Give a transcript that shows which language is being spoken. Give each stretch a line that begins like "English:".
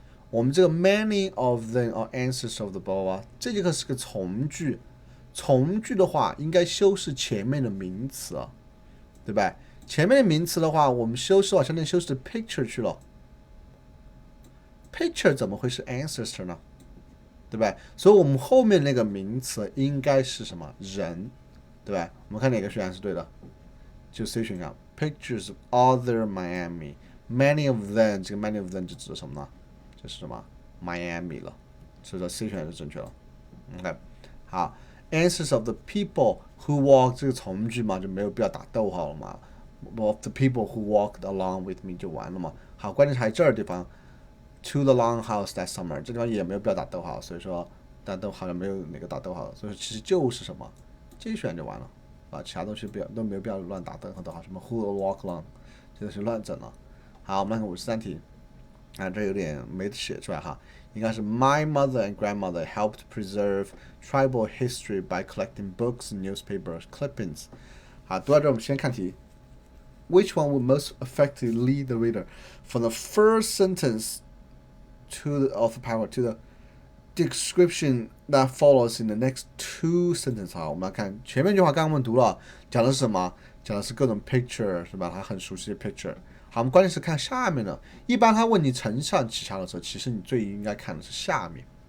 Chinese: 我们这个
English: many of them are ancestors of the people，
Chinese: 这节课是个从句，从句的话应该修饰前面的名词啊，对吧？前面的名词的话，我们修饰的话，相当于修饰 picture 去了。 picture 怎么会是 ancestor 呢？对吧？所以我们后面那个名词应该是什么？人，对吧？我们看哪个选项是对的？就 C 选项
English: ，pictures of other Miami，many of them，
Chinese: 这个
English: many of them
Chinese: 就指的什么呢？就是什么 Miami 了，所以说 C 选项是正确了。 OK， 好 ，
English: answers of the people who walk
Chinese: 这个从句嘛，就没有必要打逗号了嘛。
English: of the people who walked along with me
Chinese: 就完了嘛。好，关键是还这儿地方。
English: To the long house that summer，
Chinese: 这地方也没有必要打逗号，所以说但都好像没有哪个打逗号，所以说其实就是什么，这一选就完了啊，其他东西都没有必要乱打逗号，什么
English: who will walk along，
Chinese: 这都是乱整了。好，我们看53题，这有点没写出来哈，应该是
English: My mother and grandmother helped preserve tribal history by collecting books and newspapers clippings。
Chinese: 好，读到这我们先看题。
English: Which one would most effectively lead the reader from the first sentence to the author paragraph to the description that follows in the next two sentences？
Chinese: 好，我们来看前面一句话，刚刚我们读了，讲的是什么？讲的是各种 picture， 是吧？他很熟悉的 picture。好，我们关键是看下面的。一般他问你承上启下的时候，其实你最应该看的是下面。